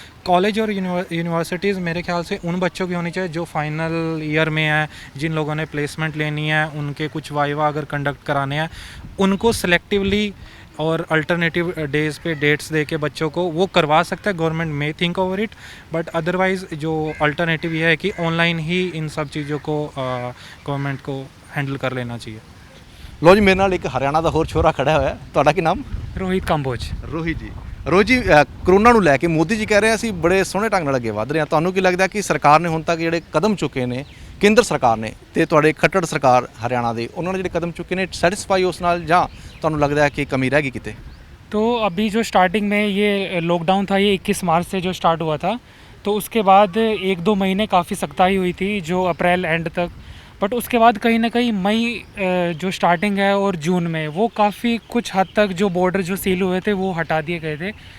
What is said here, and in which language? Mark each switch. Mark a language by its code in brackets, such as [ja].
[hi] College और universities मेरे ख्याल से उन बच्चों की होनी चाहिए जो फाइनल ईयर में हैं, जिन लोगों ने प्लेसमेंट लेनी है, उनके कुछ वाइवा अगर कंडक्ट कराने हैं, उनको सेलेक्टिवली और अल्टरनेटिव डेज़ पे डेट्स दे के बच्चों को वो करवा सकता है। गवर्नमेंट में think over it, but otherwise जो अल्टरनेटिव ये है कि ऑनलाइन ही इन सब चीज़ों को गवर्नमेंट को हैंडल कर लेना चाहिए। [pa] ਲੋ ਜੀ, ਮੇਰੇ ਨਾਲ ਇੱਕ ਹਰਿਆਣਾ ਦਾ ਹੋਰ ਛੋਰਾ ਖੜਾ ਹੋਇਆ, ਤੁਹਾਡਾ ਕੀ ਨਾਮ? ਰੋਹਿਤ ਕੰਬੋਜ। ਰੋਹਿਤ ਜੀ। ਰੋਹਿਤ ਜੀ, ਕਰੋਨਾ ਨੂੰ ਲੈ ਕੇ ਮੋਦੀ ਜੀ ਕਹਿ ਰਹੇ ਅਸੀਂ ਬੜੇ ਸੋਹਣੇ ਢੰਗ ਨਾਲ ਅੱਗੇ ਵਧ ਰਹੇ ਹਾਂ, ਤੁਹਾਨੂੰ ਕੀ ਲੱਗਦਾ ਕਿ ਸਰਕਾਰ ਨੇ ਹੁਣ ਤੱਕ ਜਿਹੜੇ ਕਦਮ ਚੁੱਕੇ ਨੇ, ਕੇਂਦਰ ਸਰਕਾਰ ਨੇ ਤੇ ਤੁਹਾਡੇ ਖੱਟੜ ਸਰਕਾਰ ਹਰਿਆਣਾ ਦੇ, ਉਹਨਾਂ ਨੇ ਜਿਹੜੇ ਕਦਮ ਚੁੱਕੇ ਨੇ ਸੈਟੀਸਫਾਈ ਉਸ ਨਾਲ, ਜਾਂ ਤੁਹਾਨੂੰ ਲੱਗਦਾ ਹੈ ਕਿ ਕਮੀ ਰਹਿ ਗਈ ਕਿਤੇ? [hi] तो अभी जो स्टार्टिंग में ये लॉकडाउन था, ये 21 मार्च से जो स्टार्ट हुआ था, तो उसके बाद 1-2 महीने काफ़ी सख्ताई हुई थी जो अप्रैल एंड तक, बट उसके बाद कहीं ना कहीं मई जो स्टार्टिंग है और जून में वो काफ़ी कुछ हद तक जो बॉर्डर जो सील हुए थे वो हटा दिए गए थे।